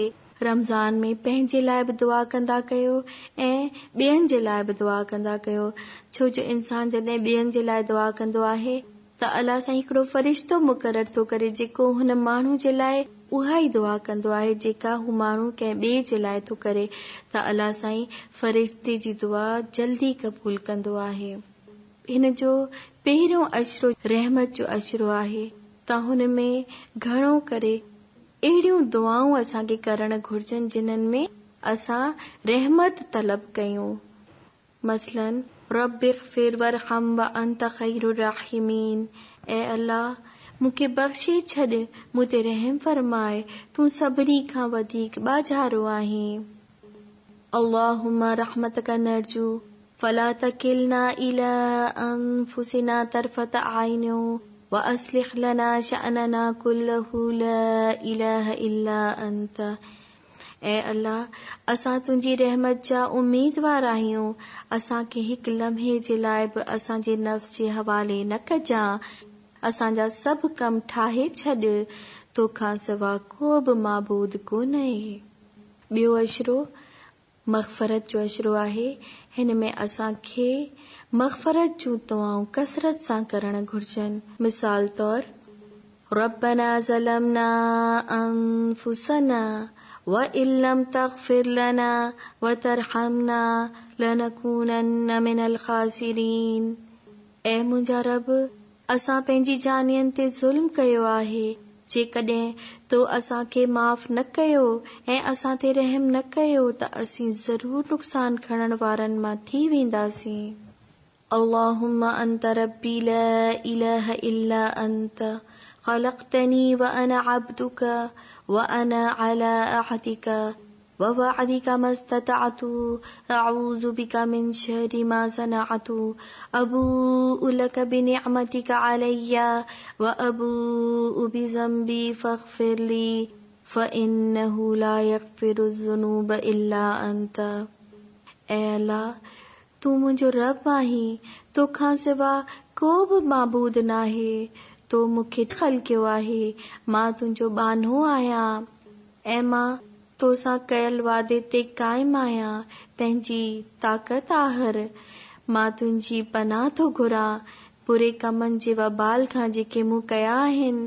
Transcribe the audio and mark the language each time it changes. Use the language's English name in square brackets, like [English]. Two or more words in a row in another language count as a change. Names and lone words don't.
[Sindhi] रमज़ान में पंहिंजे लाइ बि दुआ कंदा कयो ऐं ॿियनि जे लाइ बि दुआ कंदा कयो, छो जो इंसान जॾहिं ॿियनि जे लाइ दुआ कंदो आहे त अल्लाह साईं हिकिड़ो फ़रिश्तो मुक़ररु थो करे जेको हुन माण्हू जे लाइ उहा ई दुआ कंदो आहे जेका हू माण्हू कंहिं ॿिए जे लाइ थो करे, त अल्लाह साईं फ़रिश्ते जी दुआ जल्दी क़बूल कंदो आहे। हिन जो पहिरियों अशरो रहमत जो अशरो आहे त हुन में घणो करे अहिड़ियूं दुआऊं असांखे करणु घुर्जनि जिन्हनि में असां रहमत तलब कयूं। मसलन [Arabic] رب اغفر وارحم وأنت خير الراحمين, [Sindhi] ऐ अल्लाह मूंखे बख़्शे छॾ, मूं ते रहम फरमाए, तूं सभिनी खां वधीक ॿाझारो आहीं। [Arabic] اللهم رحمتك نرجو فلا تكلنا إلى أنفسنا طرفة عين وأصلح لنا شأننا كله لا إله إلا أنت. [Sindhi] ऐ अल्लाह असां तुंहिंजी रहमत जा उम्मीदवार आहियूं, असांखे हिकु लम्हे जे लाइ बि असांजे नफ़्स जे हवाले न कजां, असांजा सभु कम ठाहे छॾ, तोखां सवा को बि माबूद कोन्हे। ॿियो अशरो मग़फ़रत जो अशरो आहे। हिन में असांखे मग़फ़रत जूं दुआऊं कसरत सां करणु घुर्जनि। [Arabic] مثال طور ربنا ظلمنا أنفسنا وإن لم تغفر لنا وترحمنا لنكونن من الخاسرين. [Sindhi] ऐ मुंहिंजा रब, असां पंहिंजी जानियुनि ते ज़ुल्म कयो आहे, जेकॾहिं तो असांखे माफ़ न कयो ऐं असां ते रहम न कयो त असीं ज़रूर नुक़सान खणण वारनि मां थी वेंदासीं। [Arabic] اللهم أنت ربي لا إله إلا أنت خلقتني وأنا عبدك وأنا على عهدك ووعدك ما استطعت أعوذ بك من شر ما صنعت أبوء لك بنعمتك علي وأبوء بذنبي فاغفر لي فإنه لا يغفر الذنوب إلا أنت. [Sindhi] ऐ अल्लाह, तूं मुंहिंजो रब आहीं, तोखां सिवा को बि माबूद नाहे, तो मूंखे ख़ल कयो आहे, मां तुंहिंजो बानो आहियां ऐं मां तोसां कयल वादे ते क़ाइम आहियां। पंहिंजी ताक़त आहर मां तुंहिंजी पनाह थो घुरां बुरे कमनि जे वबाल खां जेके मूं कया आहिनि।